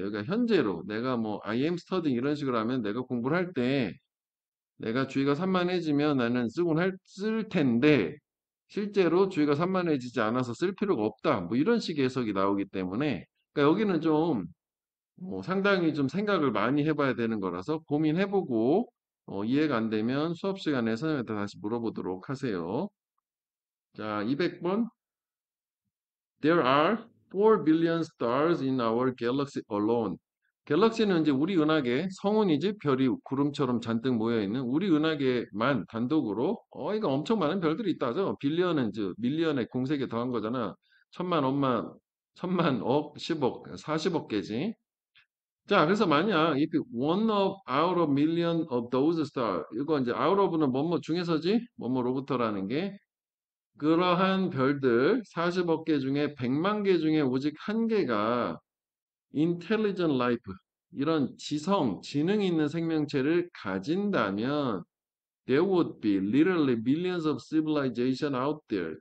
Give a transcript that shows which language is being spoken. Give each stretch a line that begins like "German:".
Korean: 여기가 현재로 내가 뭐
English: I am studying
Korean: 이런 식으로 하면 내가 공부를 할 때 내가 주의가 산만해지면 나는 쓸 텐데 실제로 주의가 산만해지지 않아서 쓸 필요가 없다. 뭐 이런 식의 해석이 나오기 때문에 그러니까 여기는 좀 상당히 좀 생각을 많이 해봐야 되는 거라서 고민해보고 이해가 안 되면 수업 시간에 선생님한테 다시 물어보도록 하세요. 자, 200번.
English: There are 4 billion stars in our galaxy alone.
Korean: 갤럭시는 이제 우리 은하계, 성운이지 별이 구름처럼 잔뜩 모여 있는 우리 은하계만 단독으로 이거 엄청 많은 별들이 있다죠. 빌리언은 이제 밀리언의 공세개 더한 거잖아. 천만, 억만, 천만, 억, 10억, 40억 개지. 자, 그래서 만약
English: if one of out of million of those stars
Korean: 이거 이제 out of는 뭐뭐 중에서지 뭐뭐로부터라는 게 그러한 별들 40억 개 중에 100만 개 중에 오직 한 개가 intelligent life 이런 지능 있는 생명체를 가진다면
English: there would be literally millions of civilization out there.